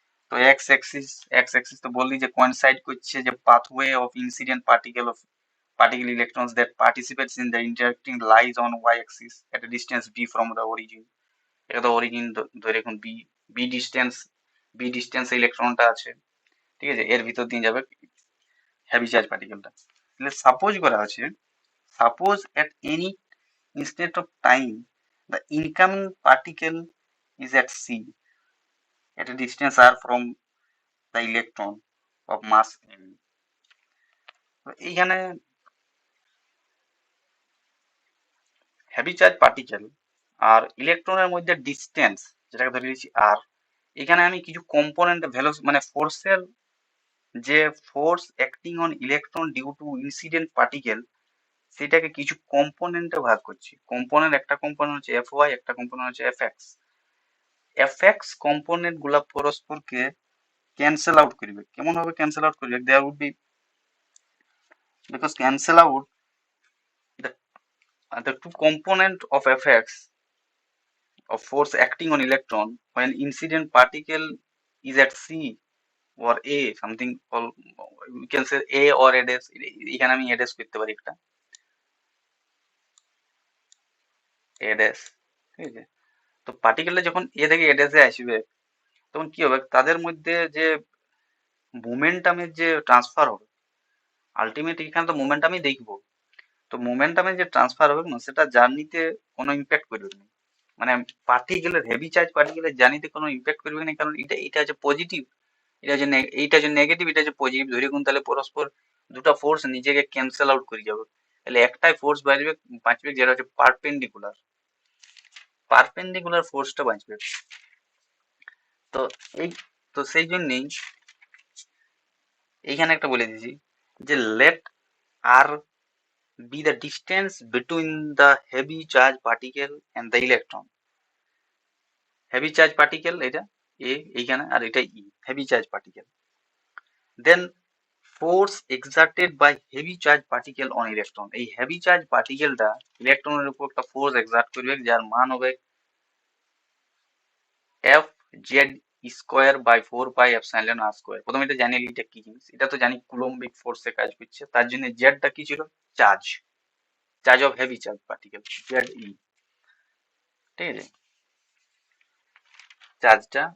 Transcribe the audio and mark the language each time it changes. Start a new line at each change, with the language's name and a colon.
Bangla: তো x Axis তো বললি যে কোইনসাইড করছে যে
English: Pathway of incident particle electrons that participates in the interacting lies on Y axis at a distance B from the origin.
Bangla: এটা তো অরিজিন ধরে এখন B, B distance, B distance ইলেকট্রনটা আছে, ঠিক আছে? এর ভিতর দিয়ে যাবে হেভি চার্জ পার্টিকেলটা। তাহলে সাপোজ করা আছে,
English: Suppose at any instant of time the incoming particle is at c at a distance r from the electron of mass m।
Bangla: তো এইখানে হেভি চার্জ পার্টিকেল আর ইলেকট্রনের মধ্যে ডিস্টেন্স যেটাকে ধরে নিয়েছি আর, এখানে আমি কিছু কম্পোনেন্ট ভ্যালু মানে ফোর্সের যে force acting on electron due to incident particle সেটাকে কিছু কম্পোনেন্টে ভাগ করছি। কম্পোনেন্ট, একটা কম্পোনেন্ট হচ্ছে এফ ওয়াই, একটা কম্পোনেন্ট হচ্ছে F x. F x component গুলা পরস্পরকে ক্যান্সেল আউট করবে। কেমন ভাবে ক্যান্সেল আউট করবে?
English: there would be, because cancel out the the two component of fx of force acting on electron when incident particle is at c or a something called, we can say a or a dash,
Bangla: এখানে আমি a dash করতে পারি একটা a dash, ঠিক আছে? তো পার্টিকেলটা যখন এ থেকে এ ড্যাশে আসবে তখন কি হবে, তাদের মধ্যে যে মোমেন্টামের যে ট্রান্সফার হবে, আলটিমেট এখানে তো মোমেন্টামই দেখবো। তো মোমেন্টামের যে ট্রান্সফার হবে না সেটা জার্নিতে কোনো ইম্প্যাক্ট করবে না, মানে পার্টিকেলের হেভি চার্জ পার্টিকেলের জার্নিতে কোনো ইম্প্যাক্ট করবে না, কারণ এটা হচ্ছে পজিটিভ, এইটা হচ্ছে নেগেটিভ, এটা হচ্ছে পজিটিভ ধরে কোন, তাহলে পরস্পর দুটো ফোর্স নিজেকে ক্যান্সেল আউট করে যাবে। তাহলে একটাই ফোর্স বাঁচবে যেটা হচ্ছে পারপেন্ডিকুলার, পারপেন্ডিকুলার ফোর্সটা বাঁচবে। তো এই, তো সেই জন্যেই এইখানে একটা বলে দিয়েছি যে late আর
English: be the distance between the heavy charge particle and the electron.
Bangla: heavy charge particle এটা a এইখানে আর এটা e, heavy charge particle.
English: Then force exerted by heavy charge particle on electron.
Bangla: এই heavy charge particle টা ইলেকট্রনের উপর একটা force excerpt করবে যার মান হবে f z square by 4 pi epsilon r square. প্রথমে এটা জানি এটা কি জিনিস, এটা তো জানি কুলম্বিক ফোর্সে কাজ করছে, তার জন্য z টা কি ছিল, charge, charge of heavy charge particle ze, ঠিক আছে, চার্জটা।